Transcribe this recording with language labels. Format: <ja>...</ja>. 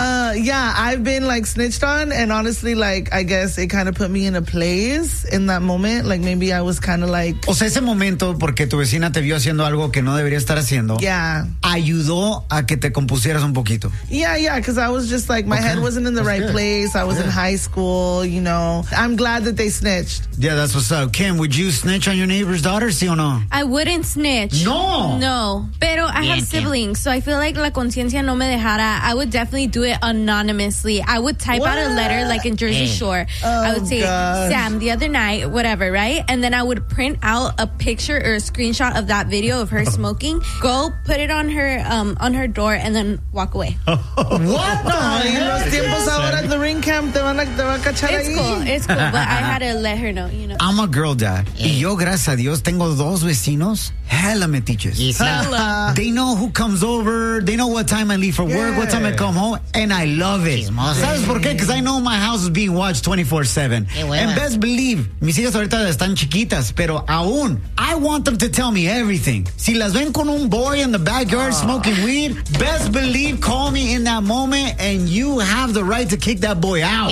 <en>Yeah, I've been like snitched on, and honestly, like, I guess it kind of put me in a place in that moment. Like, maybe I was kind of like...</en> <es>O sea, ese momento, porque tu vecina te vio haciendo algo que no debería estar haciendo.</es> <en>Yeah.</en> <es>Ayudó a que te compusieras un poquito.</es> <en>Yeah, yeah, because I was just like, my head wasn't in the place. I was in high school, you know. I'm glad that they snitched. Yeah, that's what's up. Kim, would you snitch on your neighbor's daughter,</en> <es>sí o no?</es> <en>I wouldn't snitch. No.</en> <es>No. Pero</es> <en>I have siblings, so I feel like</en> <es>la conciencia no me dejara.</es> <en>I would definitely do it anonymously. I would type out a letter like in Jersey Shore. Oh, I would say, gosh. Sam, the other night, whatever, right? And then I would print out a picture or a screenshot of that video of her smoking, go put it on her door, and then walk away. What the hell?</en> <es>Los tiempos ahora en</es> <en>the ring camp</en> <es>te van a cachar.</es> <en>It's cool, but I had to let her know, you know. I'm a girl dad. Yeah.</en> <es>Y yo, gracias a Dios, tengo dos vecinos.</es> <en>Hella metiches. They know who comes over. They know what time I leave for work, what time I come home, and I love it.</en> <es>¿Sabes por qué?</es> <en>Because I know my house is being watched 24/7. And best believe,</en> <es>mis hijas ahorita están chiquitas, pero aún,</es> <en>I want them to tell me everything.</en> <es>Si las ven con un</es> <en>boy in the backyard smoking weed, best believe, call me in that moment, and you have the right to kick that boy out.</en>